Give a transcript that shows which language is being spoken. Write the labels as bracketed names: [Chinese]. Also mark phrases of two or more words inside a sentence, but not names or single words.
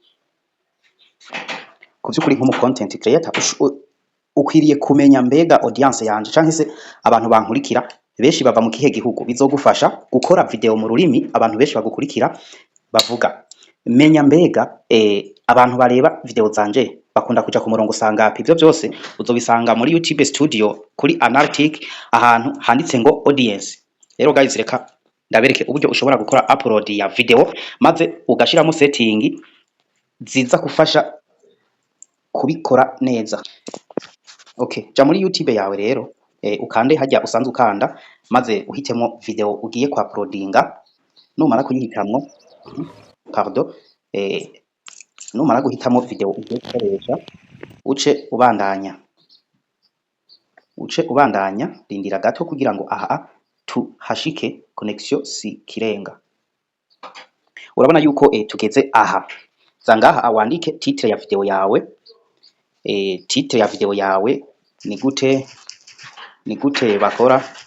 [Rundi] Kuvyukuri nk'umu [English] content creator [Rundi] ukwiriye kumenya mbega audience yanje canke se abantu bankurikira benshi bava mu kihe gihugu, bizogufasha gukora video mu rurimi abantu benshi bagukurikira bavuga. Menya mbega abantu bareba video zanje bakunda kuja ku murongo sangapi. Ivyo byose uzobisanga muri YouTube Studio kuri analytics ahantu handitse ngo audience. Rero guys, reka ndabereke uburyo ushobora gukora upload ya video maze ugashiramo setting ziza kufasha kubikora neza. Okay, ja muri YouTube yawe rero ukande hajya usanzwe ukanda maze uhitemo video ugiye kwa uploadinga. Numara kuyihitamwo numara guhitamo video ugiye gukoresha, uce ubandanya rindira gato kugira ngo aha tuhashike connection si kirenga. Urabona yuko tugeze aha. Zangaha awandike titre ya video yawe. Titre ya video yawe ni gute bakora